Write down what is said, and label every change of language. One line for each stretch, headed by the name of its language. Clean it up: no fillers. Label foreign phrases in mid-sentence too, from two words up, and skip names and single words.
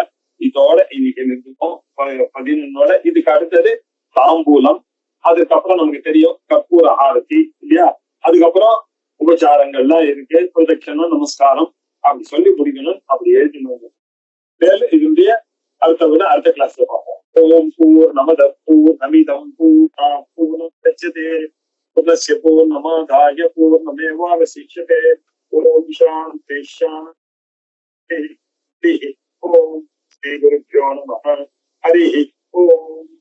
Tamil: இதோட இன்னைக்கு நிற்கும் 11. இதுக்கு அடுத்தது தாம்பூலம். அதுக்கப்புறம் நமக்கு தெரியும் கற்பூர ஆரத்தி இல்லையா. அதுக்கப்புறம் உபச்சாரங்கள்லாம் இருக்கு, பிரதட்சணம், நமஸ்காரம் அப்படி சொல்லி முடிக்கணும். அப்படி எழுதினோம். இதனுடைய அடுத்த கிளாஸ்ல பார்ப்போம்.
Sanskrit: ओम् पूर्णमदः पूर्णमिदम् पूर्णमुदच्यते पूर्णस्य पूर्णमादाय पूर्णमेवावशिष्यते. ओम् शान्तिः शान्तिः. ओम् श्री गुरुभ्यो नमः. हरि ओम्.